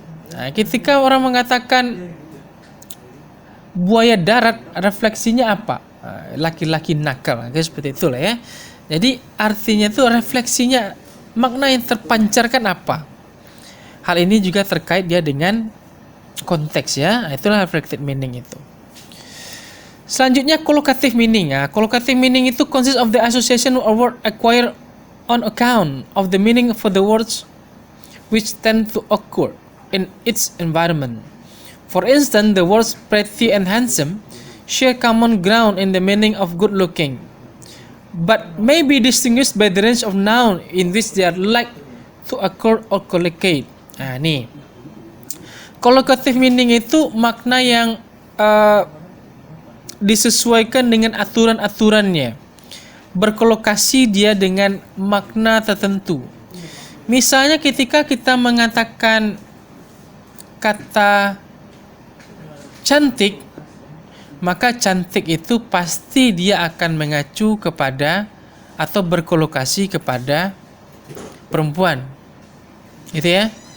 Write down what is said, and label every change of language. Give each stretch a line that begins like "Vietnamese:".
Indonesian: Nah, ketika orang mengatakan buaya darat, refleksinya apa? Laki-laki nakal, seperti itulah, ya. Jadi artinya itu refleksinya, makna yang terpancarkan apa? Hal ini juga terkait dia dengan konteks, ya. Itulah reflected meaning itu. Selanjutnya collocative meaning.
English: Collocative meaning itu consists of the association of word acquired on account of the meaning for the words which tend to occur in its environment. For instance, the words pretty and handsome share common ground in the meaning of good looking, but may be distinguished by the range of noun in which they are like to occur or collocate.
Indonesian: Nih. Collocative meaning itu makna yang disesuaikan dengan aturan-aturannya. Berkolokasi dia dengan makna tertentu. Misalnya ketika kita mengatakan kata cantik, maka cantik itu pasti dia akan mengacu kepada atau berkolokasi kepada perempuan. Gitu ya.